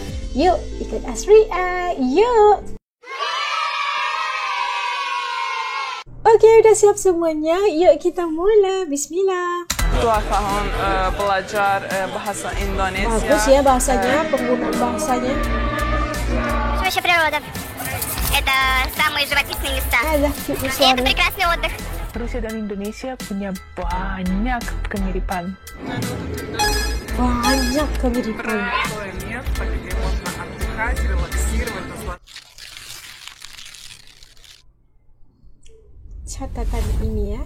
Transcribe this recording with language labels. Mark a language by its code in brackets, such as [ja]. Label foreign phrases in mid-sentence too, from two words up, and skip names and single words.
[id] Yuk ikut As react, yuk. Okey, udah siap semuanya, yuk kita mula. Bismillah. Tuafahon belajar bahasa Indonesia. Bagus ya bahasanya, penggunaan bahasanya. [ru] Наша природа. Это самые живописные места. И это прекрасный отдых. [id] Rusia dan Indonesia punya banyak kemiripan. Banyak kemiripan. Catatan ini ya.